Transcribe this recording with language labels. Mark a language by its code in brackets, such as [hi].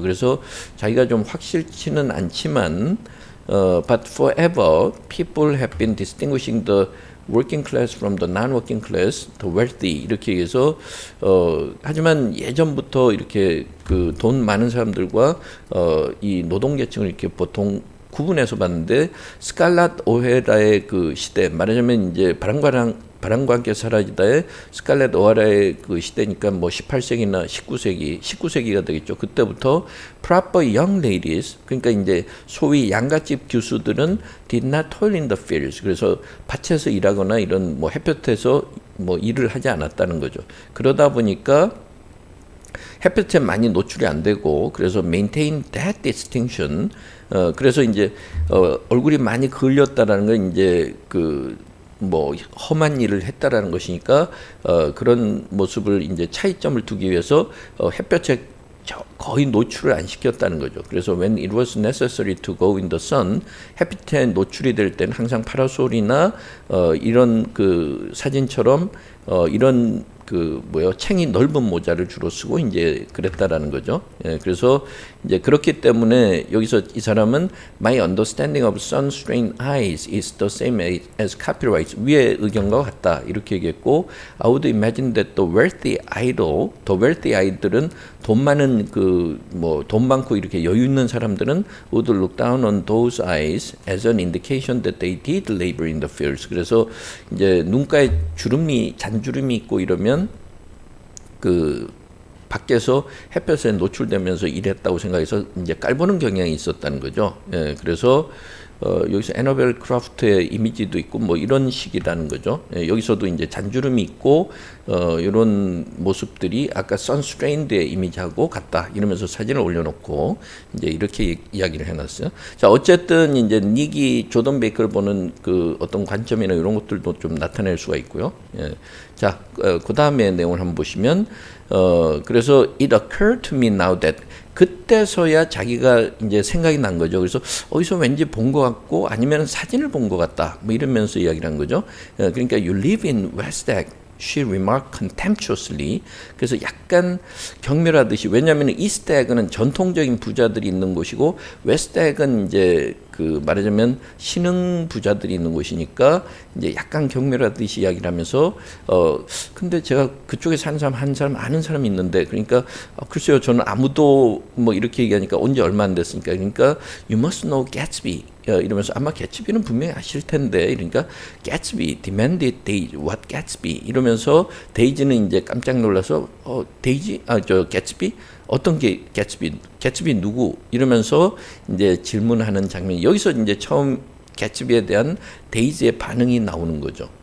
[ko] 그래서 자기가 좀 확실치는 않지만 [en] but forever people have been distinguishing the working class from the non-working class, the wealthy [ko] 이렇게 해서 하지만 예전부터 이렇게 그 돈 많은 사람들과 이 노동계층을 이렇게 보통 구분해서 봤는데 스칼랏 오헤라의 그 시대 말하자면 이제 바람과 함께 사라지다의 스칼렛 오하라의 그 시대니까 뭐 18세기나 19세기가 되겠죠. 그때부터 [en] proper young ladies, [ko] 그러니까 이제 소위 양갓집 교수들은 [en] did not toil in the fields. [ko] 그래서 밭에서 일하거나 이런 뭐 햇볕에서 뭐 일을 하지 않았다는 거죠. 그러다 보니까 햇볕에 많이 노출이 안 되고, 그래서 [en] maintain that distinction. [ko] 그래서 이제 얼굴이 많이 그을렸다라는 건 이제 그 뭐 험한 일을 했다라는 것이니까 그런 모습을 이제 차이점을 두기 위해서 햇볕에 거의 노출을 안 시켰다는 거죠. 그래서 [en] when it was necessary to go in the sun, [ko] 햇빛에 노출이 될 때는 항상 파라솔이나 이런 그 사진처럼 이런 그 챙이 넓은 모자를 주로 쓰고 이제 그랬다라는 거죠. [en] 예, 그래서 이제 그렇기 때문에 여기서 이 사람은 my understanding of sun-strained eyes is the same as copyrights, [ko] 위의 의견과 같다 이렇게 얘기했고, [en] I would imagine that the wealthy idol, 더 wealthy [ko] 아이들은 돈 많은 그 뭐 돈 많고 이렇게 여유 있는 사람들은 [en] would look down on those eyes as an indication that they did labor in the fields. [ko] 그래서 이제 눈가에 주름이 잔주름이 있고 이러면 그 밖에서 햇볕에 노출되면서 일했다고 생각해서 이제 깔보는 경향이 있었다는 거죠. 예, 그래서 여기서 애너벨 크라프트의 이미지도 있고 뭐 이런 식이라는 거죠. 예, 여기서도 이제 잔주름이 있고 이런 모습들이 아까 선스트레인드의 이미지하고 같다 이러면서 사진을 올려놓고 이제 이렇게 이야기를 해놨어요. 자, 어쨌든 이제 닉이 조던 베이커를 보는 그 어떤 관점이나 이런 것들도 좀 나타낼 수가 있고요. 예. 자, 그 다음에 내용을 한번 보시면 그래서 [en] it occurred to me now that, [ko] 그때서야 자기가 이제 생각이 난 거죠. 그래서 어디서 왠지 본 것 같고 아니면 사진을 본 것 같다 뭐 이러면서 이야기를 한 거죠. 그러니까 [en] you live in West Egg, she remarked contemptuously. [ko] 그래서 약간 경멸하듯이, 왜냐하면 이스트 에그는 전통적인 부자들이 있는 곳이고 웨스트 에그는 이제 그 말하자면 신흥 부자들이 있는 곳이니까 이제 약간 경멸하듯이 이야기를 하면서 근데 제가 그쪽에 사는 사람 한 사람 아는 사람이 있는데, 그러니까 글쎄요 저는 아무도 뭐 이렇게 얘기하니까 온 지 얼마 안 됐으니까, 그러니까 [en] you must know Gatsby [ko] 이러면서 아마 개츠비는 분명히 아실 텐데, 그러니까 [en] Gatsby demanded Daisy what Gatsby [ko] 이러면서 데이지는 이제 깜짝 놀라서 데이지 저 개츠비 어떤 게 개츠비 누구 이러면서 이제 질문하는 장면이 여기서 이제 처음 개츠비에 대한 데이지의 반응이 나오는 거죠.